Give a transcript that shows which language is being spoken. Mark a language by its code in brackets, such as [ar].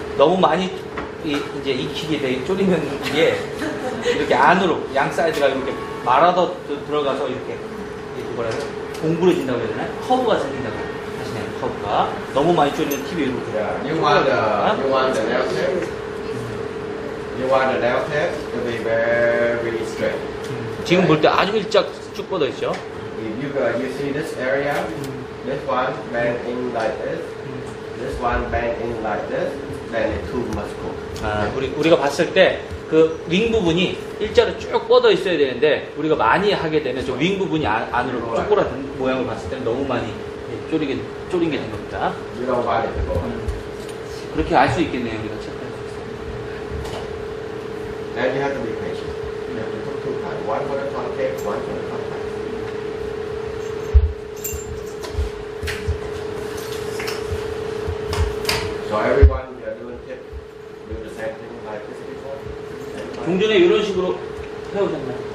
[ko] 너무 많이 이제 익히게 돼 졸이면 이게 이렇게 안으로 양 사이드가 이렇게 말아서 들어가서 이렇게 뭐라 해야 공부러진다고 해야 되나? 커브가 생긴다고 하시네요. 커브가 너무 많이 졸이면 TV 이렇게. [en] Yeah. You want the nail tip. You want the nail tip to be very straight. [ko] 지금 볼 때 아주 일짝 쭉 뻗어 있죠. [en] If you see this area, this one bend in like this one bend in like this, then it too much cook. [ko] 아, 우리가 봤을 때 그 윙 부분이 일자로 쭉 뻗어 있어야 되는데 우리가 많이 하게 되면 저 윙 부분이 안으로 쪼그라든 모양을 봤을 때는 너무 많이 졸인 게 된 겁니다. [en] You don't want it to go. [ko] 그렇게 알 수 있겠네요, 우리가 체크할 수 있어요. [en] Then you have to be patient. You have to cook 2 times. One for the pancake, one for the cupcake. So everyone you are doing tip, do the same thing like this before. Same time. [ko] 종전에 이런 식으로 해오셨나요?